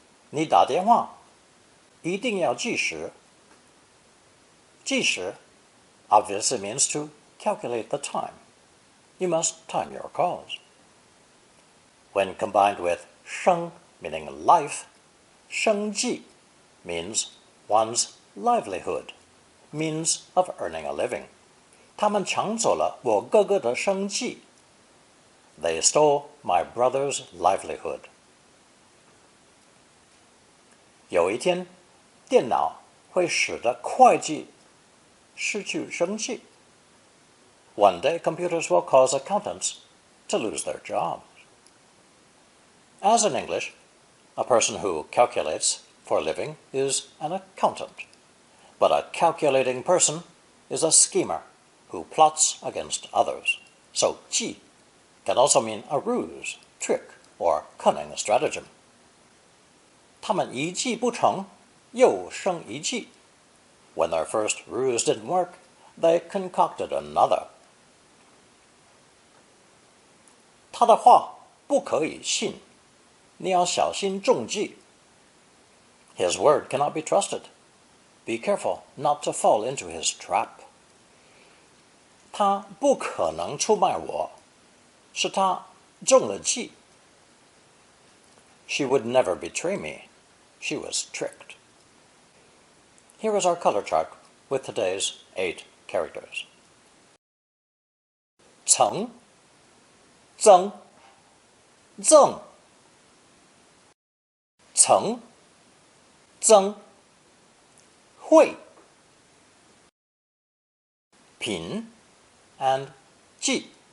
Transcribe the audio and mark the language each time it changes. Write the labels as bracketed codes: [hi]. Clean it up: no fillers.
[zh] 你打电话一定要计时 [en] 计时 obviously means to calculate the time. You must time your calls. When combined with 生, meaning life, 生计 means one's livelihood, means of earning a living. [zh] 他们抢走了我哥哥的生计 [en] They stole my brother's livelihood. [zh] 有一天，电脑会使得会计失去生计 [en] One day, computers will cause accountants to lose their jobs. As in English, a person who calculates for a living is an accountant, but a calculating person is a schemer who plots against others. So 计 can also mean a ruse, trick, or cunning stratagem. [zh] 他们一计不成，又生一计. [en] When their first ruse didn't work, they concocted another. [zh] 他的话不可以信，你要小心中计. [en] His word cannot be trusted. Be careful not to fall into his trap. [zh] 他不可能出卖我，是他中了计. [en] She would never betray me. She was tricked. Here is our color chart with today's 8 characters. [zh] 成 增 赠 成 增 会 品 and 计.